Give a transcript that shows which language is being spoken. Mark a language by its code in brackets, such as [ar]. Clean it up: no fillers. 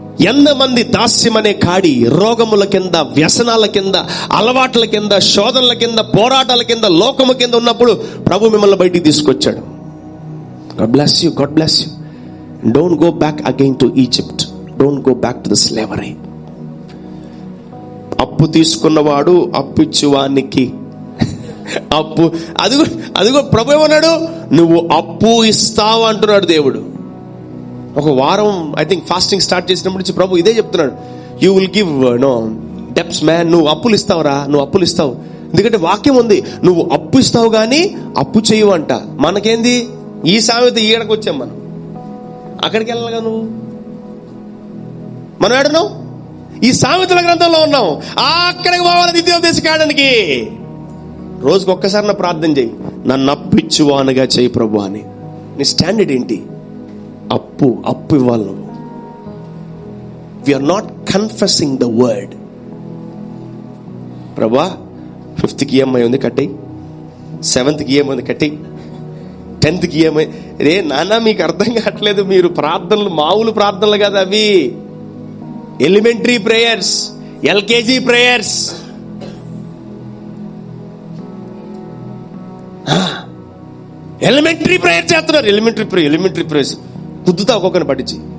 [te] ఎంతమంది దాస్యం అనే కాడి, రోగముల కింద, వ్యసనాల కింద, అలవాట్ల కింద, శోధనల కింద, పోరాటాల కింద, లోకము కింద ఉన్నప్పుడు ప్రభు మిమ్మల్ని బయటికి తీసుకొచ్చాడు. [en] God bless you. God bless you. Don't go back again to Egypt. Don't go back to the slavery. [te] అప్పు తీసుకున్నవాడు అప్పిచ్చువానికి అప్పు. అదిగో ప్రభు ఏమన్నాడు? నువ్వు అప్పు ఇస్తావు అంటున్నాడు దేవుడు. ఒక వారం [en] I think [te] ఫాస్టింగ్ స్టార్ట్ చేసినప్పుడు నుంచి ప్రభు ఇదే చెప్తున్నాడు. [en] You will give debts man. [te] నువ్వు అప్పులు ఇస్తావురా, నువ్వు అప్పులు ఇస్తావు. ఎందుకంటే వాక్యం ఉంది, నువ్వు అప్పు ఇస్తావు కానీ అప్పు చేయవు అంట. మనకేంది ఈ సామెత? ఈడకు వచ్చాం మనం, అక్కడికి వెళ్ళాలిగా. మనం ఏడున్నావు? ఈ సామెతల గ్రంథంలో ఉన్నాం. అక్కడికి పోవాలి ద్వితీయోపదేశ కాండానికి. రోజుకి ఒక్కసారి నా ప్రార్థన చేయి, నన్ను అప్పిచ్చువానుగా చేయి ప్రభు అని. నీ స్టాండర్డ్ ఏంటి? అప్పు ఇవ్వాలి నువ్వు. [en] We're not confessing the word. [te] ప్రభా 5th EMI ఉంది కట్టేయి, 7th EMI ఉంది కట్టేయి, 10th EMI. రే నాన్న, మీకు అర్థం కావట్లేదు. మీరు ప్రార్థనలు మామూలు ప్రార్థనలు కదా అవి, elementary prayers. LKG prayers, elementary prayer చేస్తున్నారు. ఎలిమెంటరీ ప్రేయర్స్ కుద్దుతా ఒక్కొక్కరిని పట్టించి.